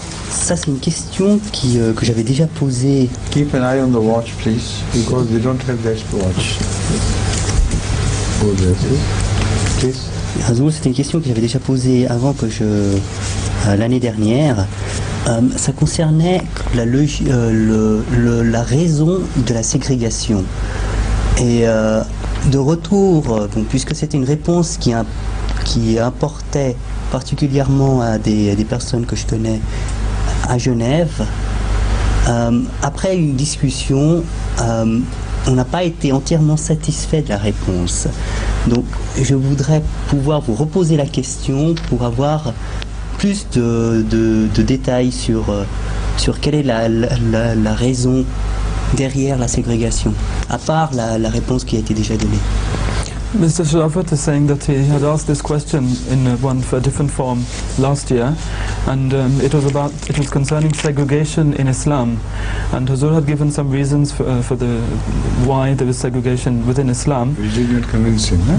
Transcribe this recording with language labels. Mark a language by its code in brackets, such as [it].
[fr] Ça, c'est une question que j'avais déjà posée. [en] Keep an eye on the watch, please, because we don't have that watch. Oh, please. [fr] C'est une question que j'avais déjà posée avant l'année dernière. Ça concernait la raison de la ségrégation. Et de retour, puisque c'était une réponse qui importait particulièrement à des personnes que je connais à Genève, après une discussion, on n'a pas été entièrement satisfait de la réponse. Donc je voudrais pouvoir vous reposer la question pour avoir plus de détails sur quelle est la raison derrière la ségrégation, à part la réponse qui a été déjà donnée. [en] Mr. Sharafat is saying that he had asked this question in a different form last year, and it was concerning segregation in Islam, and Huzur had given some reasons for why there is segregation within Islam. Which did not convince him, huh?